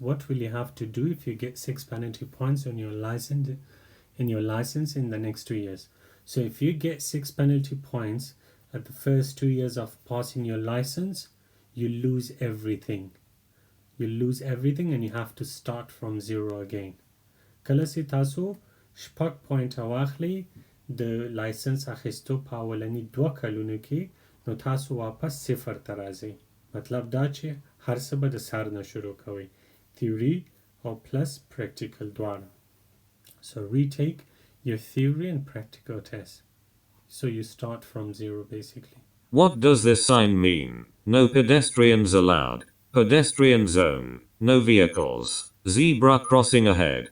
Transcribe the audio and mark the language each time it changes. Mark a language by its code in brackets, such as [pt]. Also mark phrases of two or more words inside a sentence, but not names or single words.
[en] What will you have to do if you get 6 penalty points on your license in the next 2 years? So if you get 6 penalty points at the first 2 years of passing your license, you lose everything. You lose everything and you have to start from zero again. [ps] که چېرې تاسو شپږ point واخلئ د license اخیستو په اولني 2 کلونو کې نو تاسو واپس 0 ته راځئ. مطلب دا چې هر څه به د سر نه شروع کوئ. [en] theory or plus practical دواړه. So retake your theory and practical test. So you start from zero basically. What does this sign mean? No pedestrians allowed. Pedestrian zone. No vehicles. Zebra crossing ahead.